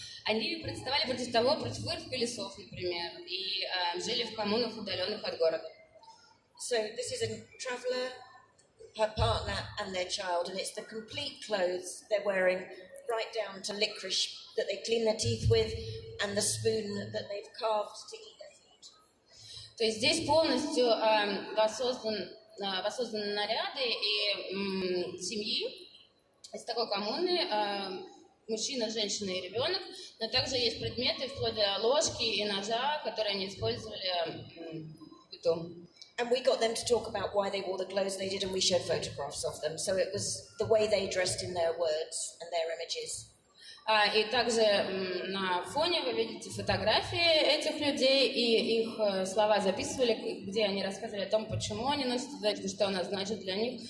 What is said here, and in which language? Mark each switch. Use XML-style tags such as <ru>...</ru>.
<ru>Они протестовали против вырубки лесов, например, и жили в коммунах, удаленных от города.</ru> <en>So this is a traveller, her partner and their child, and it's the complete clothes they're wearing right down to licorice that they clean their teeth with and the spoon that they've carved to eat their food.</en> <ru>То есть здесь полностью воссозданы наряды и семьи из такой коммуны, мужчина, женщина и ребенок, но также есть предметы вплоть до ложки и ножа, которые они использовали в быту.</ru> <en>And we got them to talk about why they wore the clothes they did, and we showed photographs of them. So it was the way they dressed in their words and their images.</en> <ru>И также на фоне вы видите фотографии этих людей, и их слова записывали, где они рассказывали о том, почему они носят одежду, что она значит для них.</ru>